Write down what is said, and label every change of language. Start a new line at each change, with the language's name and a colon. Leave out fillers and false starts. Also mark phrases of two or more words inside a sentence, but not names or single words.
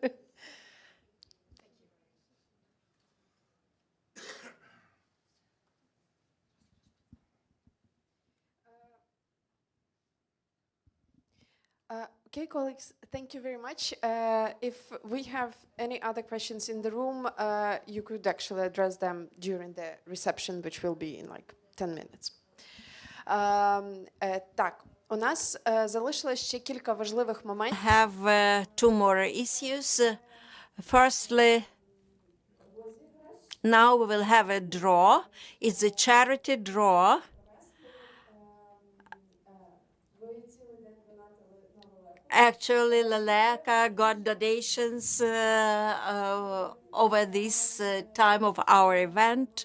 English: Okay, colleagues, thank you very much. If we have any other questions in the room, you could actually address them during the reception, which will be in like 10 minutes.
Ukrainian: Так, у нас залишилось ще кілька важливих моментів.
English: Have two more issues. Firstly, now we will have a draw. It's a charity draw. Actually, Leleka got donations over this time of our event.